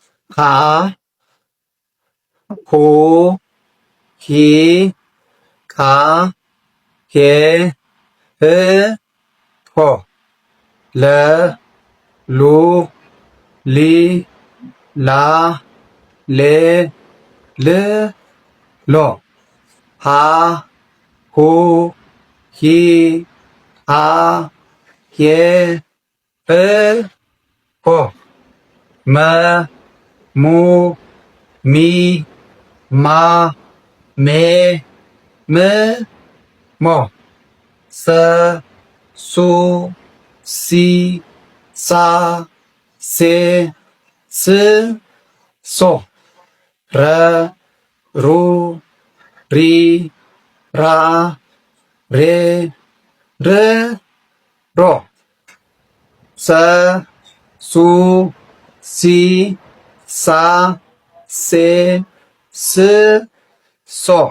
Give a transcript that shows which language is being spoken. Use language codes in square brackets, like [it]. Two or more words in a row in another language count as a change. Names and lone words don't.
[ko] 가, 고, 기, 가, 게, 에, 거, [am] ለ, ሉ, ሊ, ላ, 레, ል, ሎ, [ko] 하, ሁ, 히, 하, [am] ሄ፣ ህ፣ ሆ፣ መ፣ ሙ፣ ሚ፣ ማ፣ ሜ፣ ም፣ ሞ፣ ሰ፣ ሱ፣ ሲ፣ ሳ፣ ሴ፣ ስ፣ ሶ፣ ረ፣ ሩ፣ ሪ፣ ራ፣ ሬ፣ ር፣ ሮ፣ ሰ፣ ሱ፣ ሲ፣ ሳ፣ ሴ፣ ስ፣ ሶ፣